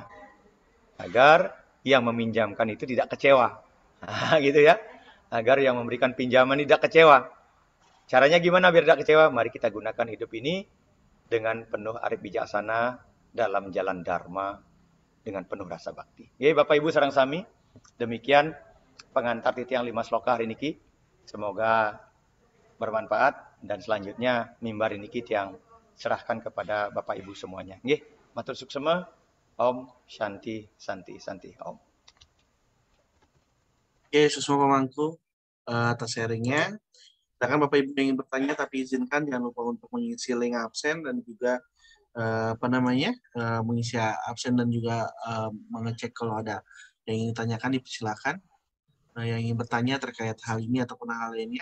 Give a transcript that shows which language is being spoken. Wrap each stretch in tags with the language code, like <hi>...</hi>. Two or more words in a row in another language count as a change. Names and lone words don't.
<id>Agar yang meminjamkan itu tidak kecewa. Nah, gitu ya. Agar yang memberikan pinjaman tidak kecewa. Caranya gimana biar tidak kecewa? Mari kita gunakan hidup ini dengan penuh arif bijaksana dalam jalan dharma dengan penuh rasa bakti. Oke, Bapak Ibu</id> <ban>sareng sami,</ban> <id>demikian pengantar titiang 5 sloka hari niki. Semoga bermanfaat dan selanjutnya mimbar niki yang serahkan kepada Bapak Ibu semuanya.</id> <ban>Nggih, matur suksema.</ban> <sa>Om Shanti Santi Santi Om.</sa> <id>Oke, Susma Pamangku atas sharingnya. Silakan Bapak Ibu yang ingin bertanya, tapi izinkan jangan lupa untuk mengisi link absen dan juga mengisi absen dan juga mengecek kalau ada yang ingin ditanyakan, dipersilakan. Yang ingin bertanya terkait hal ini ataupun hal lainnya.</id>